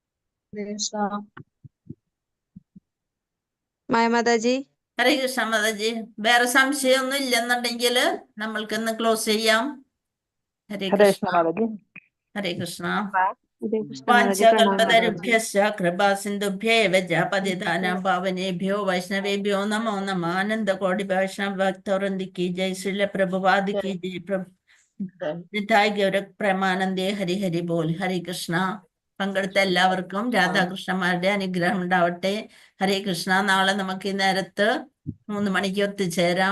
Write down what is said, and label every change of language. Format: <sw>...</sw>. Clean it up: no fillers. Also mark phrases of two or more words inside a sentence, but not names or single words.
<ml>മായ മാതാജി. ഹരേ കൃഷ്ണ മാതാജി. വേറെ സംശയമൊന്നും ഇല്ലെന്നുണ്ടെങ്കിൽ നമ്മൾക്ക് ഇന്ന് ക്ലോസ് ചെയ്യാം. ഹരേ ഹരേ കൃഷ്ണ. കൃഷ്ണ മാതാജി. ഹരേ കൃഷ്ണ. ഹരേ കൃഷ്ണ മാതാജി. പ്രണാം മാതാജി.</ml> <sa>വാഞ്ചകൽപതരുഭ്യശ്ച കൃപാസിന്ധുഭ്യേവ ച പതിതാനാം പാവനേഭ്യോ വൈഷ്ണവേഭ്യോ നമോ നമഃ.</sa> <hi>आनंदकोटि वैष्णव भक्तवृंद की जय. श्रील प्रभुपाद की जय.</hi> <bn>নিতাই গৌর প্রেমানন্দে. হরি হরি বোল. হরে কৃষ্ণ.</bn> <ml>പങ്കെടുത്ത എല്ലാവർക്കും രാധാകൃഷ്ണന്മാരുടെ അനുഗ്രഹം ഉണ്ടാവട്ടെ. ഹരേ കൃഷ്ണ. നാളെ നമുക്ക് ഈ നേരത്ത് 3 മണിക്ക് ഒത്തുചേരാം.</ml>